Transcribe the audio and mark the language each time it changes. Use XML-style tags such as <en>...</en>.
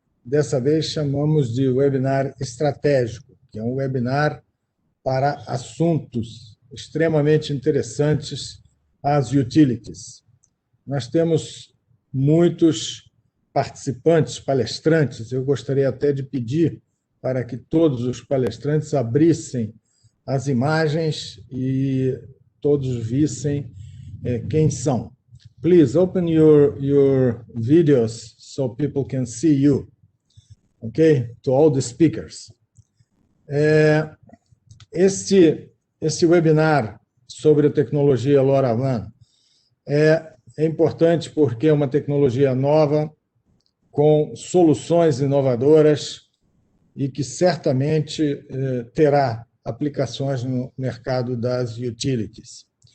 <pt>Dessa vez chamamos de webinar estratégico, que é um webinar para assuntos extremamente interessantes às utilities. Nós temos muitos participantes, palestrantes. Eu gostaria até de pedir para que todos os palestrantes abrissem as imagens e todos vissem quem são.</pt> <en>Please open your videos so people can see you. Okay? To all the speakers.</en> <pt>Este webinar sobre a tecnologia LoRaWAN é importante porque é uma tecnologia nova, com soluções inovadoras e que certamente terá aplicações no mercado das utilities.</pt>